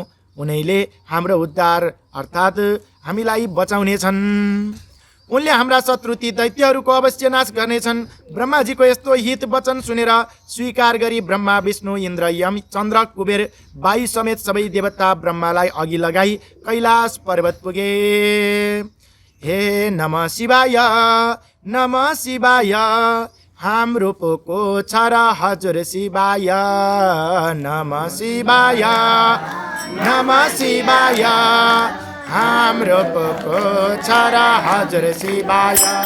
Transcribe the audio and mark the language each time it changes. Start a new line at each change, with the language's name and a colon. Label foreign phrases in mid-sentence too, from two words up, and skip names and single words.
Nepali: उनैले हाम्रो उद्धार अर्थात् हामीलाई बचाउनेछन्। उनले हाम्रा शत्रु ती दैत्यहरूको अवश्य नाश गर्नेछन्। ब्रह्माजीको यस्तो हित वचन सुनेर स्वीकार गरी ब्रह्मा विष्णु इन्द्र यम चन्द्र कुबेर वायु समेत सबै देवता ब्रह्मालाई अघि लगाई कैलाश पर्वत पुगे।
Sanskrit: हे नमः शिवाय, नमः शिवाय,
Nepali: हाम्रो पोको छ र हजुर शिवाय।
Sanskrit: नमः शिवाय, नमः शिवाय,
Nepali: हाम्रो पोको छ र हजुर शिवाय।